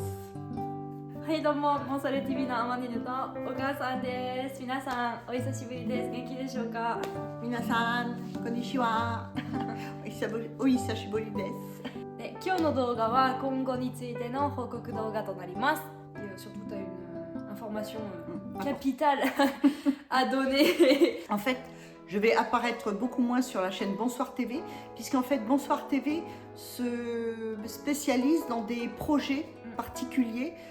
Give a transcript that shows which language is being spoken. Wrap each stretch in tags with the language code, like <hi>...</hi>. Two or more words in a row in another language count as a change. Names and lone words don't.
<ja>はい、どうも、モンサル TV のアマネルとお母さんです。皆さん、お久しぶりです。元気でしょうか？皆さん、こんにちは. お久しぶりです。で、今日の動画は今後についての報告動画となります。</ja> <fr>Surtout, tu as une information capitale à donner. En fait, je vais apparaître beaucoup moins sur la chaîne Bonsoir TV, puisqu'en fait Bonsoir TV se spécialise dans des projets particuliers.</fr>